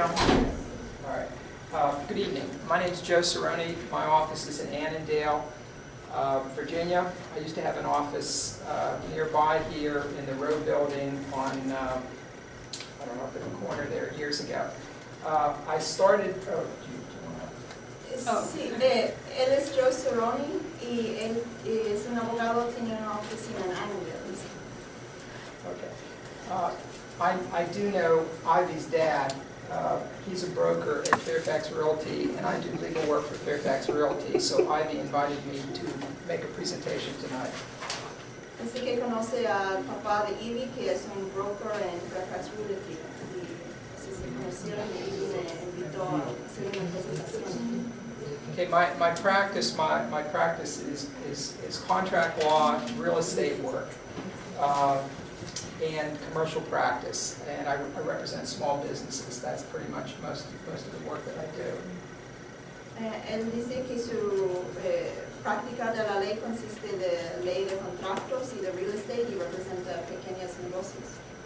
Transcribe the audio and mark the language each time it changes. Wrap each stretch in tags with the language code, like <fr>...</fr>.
<en>All right. Good evening. My name is Joe Cerrone. My office is in Annandale, Virginia. I used to have an office nearby here in the Road Building on, I don't know, up in the corner there years ago. I started,</en> <es>Sí, él es Joe Cerrone y él es un abogado, tiene una oficina en Annandale.</es> <en>okay. I do know Ivy's dad. He's a broker at Fairfax Realty, and I do legal work for Fairfax Realty, so Ivy invited me to make a presentation tonight.</en> <es>Dice que conoce al papá de Ivy, que es un broker en Fairfax Realty. Y así se conocieron y Ivy me invitó a hacer una presentación.</es> <en>Okay, my practice is contract law, real estate work, and commercial practice, and I represent small businesses. That's pretty much most of the work that I do.</en> <es>Él dice que su práctica de la ley consiste de ley de contratos y de real estate y representa pequeños negocios.</es>